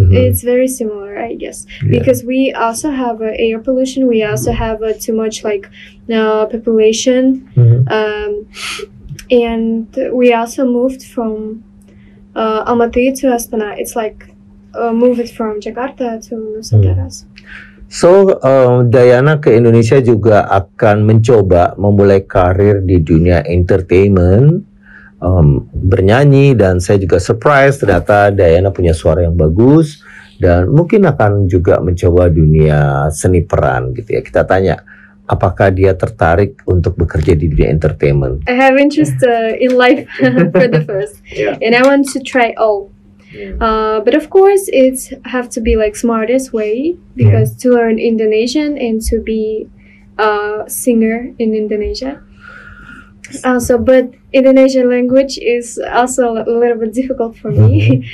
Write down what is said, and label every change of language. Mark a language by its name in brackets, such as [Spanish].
[English] It's very similar, I guess, because we also have air pollution. We also have too much like population. And we also moved from Almaty to Astana. It's like moved from Jakarta to Nusantara. [Indonesian] So Dayana ke Indonesia juga akan mencoba memulai karir di dunia entertainment, bernyanyi, dan saya juga surprise ternyata Dayana punya suara yang bagus dan mungkin akan juga mencoba dunia seni peran gitu ya. Kita tanya, apakah dia tertarik untuk bekerja di dunia entertainment? [English] I have interest in life for the first, and I want to try all. But of course, it have to be like smartest way because to learn Indonesian and to be a singer in Indonesia. Also, but Indonesian language is also a little bit difficult for me.